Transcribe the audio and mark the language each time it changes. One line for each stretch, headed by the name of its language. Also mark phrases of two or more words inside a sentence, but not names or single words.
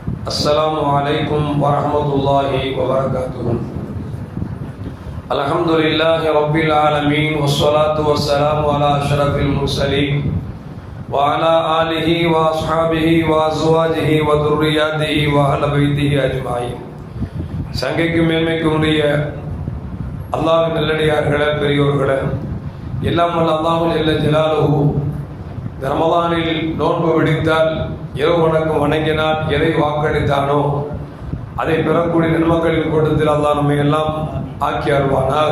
Arabic: السلام عليكم ورحمة الله وبركاته. الحمد لله رب العالمين والصلاة والسلام على أشرف المرسلين وعلى آله وأصحابه وأزواجه وذرياته وأهل بيته أجمعين.
Tamil: சங்கைக்கு மேன்மைக்கும் உரிய அல்லாஹ்வின் நல்லடியார்களே, பெரியோர்களே, எல்லாம் வல்ல
Arabic: الله جل جلاله
Tamil: ரமலானில் நோன்பு விடுத்தால், இரவு வணக்கம் வணங்கினால் எதை வாக்களித்தானோ அதை பெறக்கூடிய நன்மக்களின் கூட்டத்தில் அல்லாஹ் நம்மை எல்லாம் ஆக்கி அருள்வானாக.